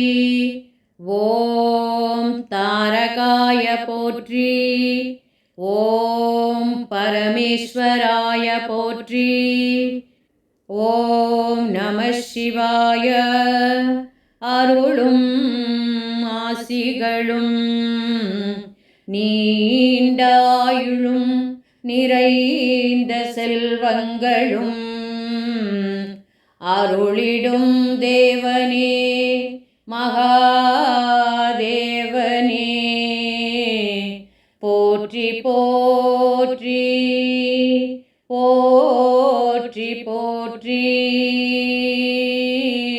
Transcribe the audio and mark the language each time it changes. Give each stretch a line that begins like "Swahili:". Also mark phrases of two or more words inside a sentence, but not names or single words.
Sanskrit: ॐ तारकाय पोट्रि ॐ परमेश्वराय पोट्रि ॐ नमः शिवाय
Tamil: अरुளும் ஆசிகளும் நீண்டாயுளும் நிறைந்த செல்வங்களும் அருளிடும் தேவனே மகாதேவனே போற்றி போற்றி போற்றி போற்றி